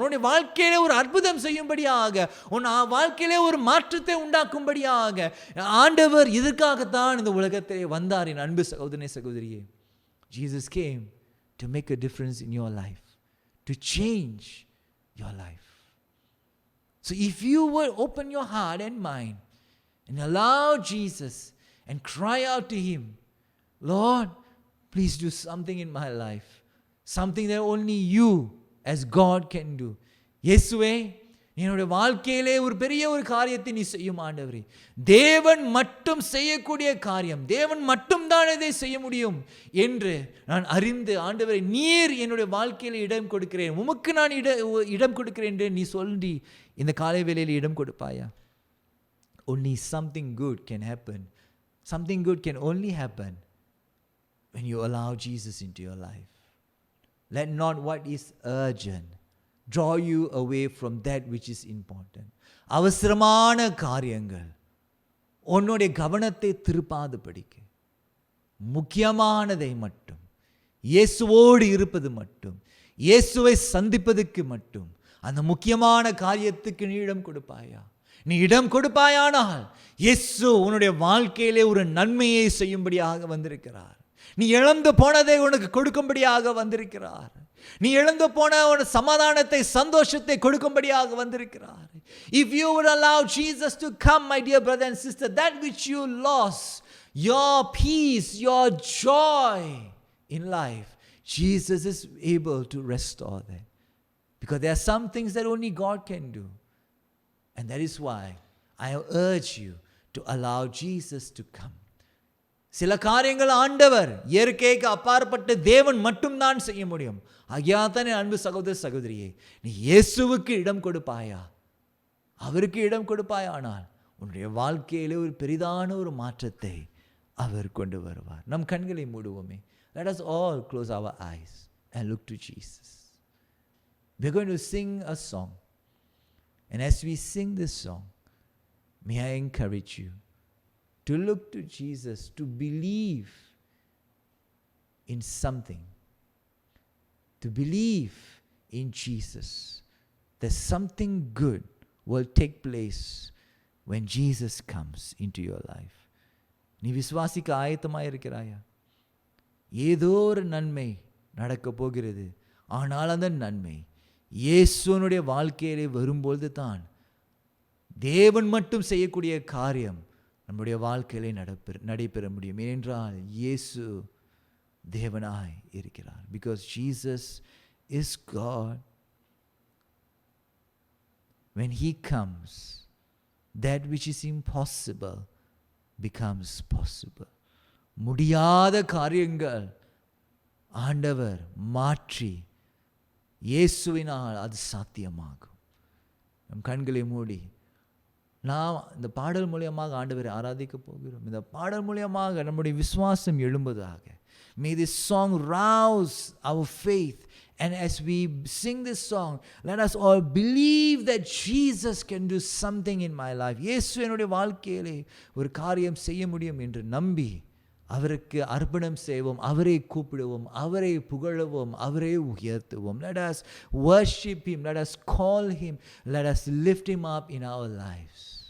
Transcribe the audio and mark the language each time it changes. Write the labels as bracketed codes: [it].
[ta] உன்னுடைய வாழ்க்கையிலே ஒரு அற்புதம் செய்யும்படியாக, உன் வாழ்க்கையிலே ஒரு மாற்றத்தை உண்டாக்கும்படியாக ஆண்டவர் இதற்காகத்தான் இந்த உலகத்திலே வந்தார். என் அன்பு சகோதரனே சகோதரியே, [en] Jesus came to make a difference in your life, to change your life. So if you will open your heart and mind and allow Jesus and cry out to him, Lord, please do something in my life, something that only you as God can do. [ta] இயேசுவே, என்னுடைய வாழ்க்கையிலே ஒரு பெரிய ஒரு காரியத்தை நீ செய்யும் ஆண்டவரே. தேவன் மட்டும் செய்யக்கூடிய காரியம், தேவன் மட்டும் தான் இதை செய்ய முடியும் என்று நான் அறிந்து, ஆண்டவரே நீர் என்னுடைய வாழ்க்கையில இடம் கொடுக்கிறேன், உமக்கு நான் இடம் கொடுக்கிறேன் என்று நீ சொல்லி இந்த காலை வேளையில் இடம் கொடுப்பாயா? [en] Only something good can happen. Something good can only happen when you allow Jesus into your life. Let not what is urgent draw you away from that which is important. [ta] அவசரமான காரியங்கள் உன்னுடைய கவனத்தை திருப்பாதபடிக்கு முக்கியமானதை மட்டும், இயேசுவோடு இருப்பது மட்டும், இயேசுவை சந்திப்பதற்கு மட்டும், அந்த முக்கியமான காரியத்துக்கு நீ இடம் கொடுப்பாயா? நீ இடம் கொடுப்பாயானால் இயேசு உன்னுடைய வாழ்க்கையிலே ஒரு நன்மையை செய்யும்படியாக வந்திருக்கிறார். நீ இழந்து போனதை உனக்கு கொடுக்கும்படியாக வந்திருக்கிறார். நீ இழந்து போன ஒரு சமாதானத்தை, சந்தோஷத்தை கொடுக்கும்படியாக வந்திருக்கிறார். [en] If you would allow Jesus to come, my dear brother and sister, that which you lost, your peace, your joy in life, Jesus is able to restore that. Because there are some things that only God can do. And that is why I urge you to allow Jesus to come. [ta] சில காரியங்கள் ஆண்டவர் இயற்கைக்கு அப்பாற்பட்ட தேவன் மட்டும்தான் செய்ய முடியும். ஆகியாதான் என் அன்பு சகோதர சகோதரியே, நீ இயேசுவுக்கு இடம் கொடுப்பாயா? அவருக்கு இடம் கொடுப்பாயானால் உன்னுடைய வாழ்க்கையிலே ஒரு பெரிதான ஒரு மாற்றத்தை அவர் கொண்டு வருவார். நம் கண்களை மூடுவோமே. [en] Let us all close our eyes and look to Jesus. We are going to sing a song. And as we sing this song, may I encourage you to look to Jesus, to believe in something, to believe in Jesus, that something good will take place when Jesus comes into your life. [ta] நீ விசுவாசிக்க ஆயத்தமாக இருக்கிறாயா? ஏதோ ஒரு நன்மை நடக்க போகிறது. ஆனால் அந்த நன்மை இயேசுனுடைய வாழ்க்கையிலே வரும்பொழுது தான் தேவன் மட்டும் செய்யக்கூடிய காரியம் நம்முடைய வாழ்க்கையிலே நடைபெற முடியும். ஏனென்றால் இயேசு தேவனாய் இருக்கிறார். [en] Because Jesus is God. When he comes, that which is impossible becomes possible. [ta] முடியாத காரியங்கள் ஆண்டவர் மாற்றி இயேசுவினால் அது சாத்தியமாகும். நம் கண்களை மூடி நாம் இந்த பாடல் மூலியமாக ஆண்டவரை ஆராதிக்க போகிறோம். இந்த பாடல் மூலியமாக நம்முடைய விசுவாசம் எழும்புவதாக. [en] May this song rouse our faith, and as we sing this song, let us all believe that Jesus can do something in my life. [ta] இயேசு என்னுடைய வாழ்க்கையிலே ஒரு காரியம் செய்ய முடியும் என்று நம்பி அவருக்கு அர்ப்பணம் செய்வோம், அவரை கூப்பிடுவோம், அவரை புகழவும், அவரை உயர்த்துவோம். [en] Let us worship him, let us call him, let us lift him up in our lives.